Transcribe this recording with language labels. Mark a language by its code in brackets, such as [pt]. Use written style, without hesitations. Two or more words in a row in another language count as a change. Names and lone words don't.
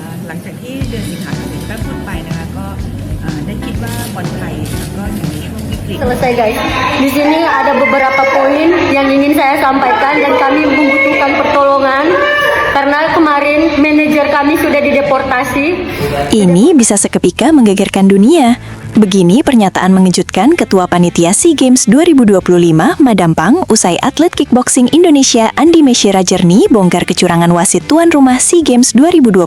[th] ลังจากที่เดือนสิงหาคมที่พูดไปนะคะก็ได้คิดว่าบอลไทยก็อยู่ในช่วงวิกฤต [id] Selesai guys. Di sini ada beberapa poin yang ingin saya sampaikan dan kami membutuhkan pertolongan karena kemarin manajer kami sudah dideportasi. Ini bisa seketika menggegerkan dunia. Begini pernyataan mengejutkan Ketua Panitia SEA Games 2025, Madam Pang, usai atlet kickboxing Indonesia Andi Meshira Jernih bongkar kecurangan wasit tuan rumah SEA Games 2025.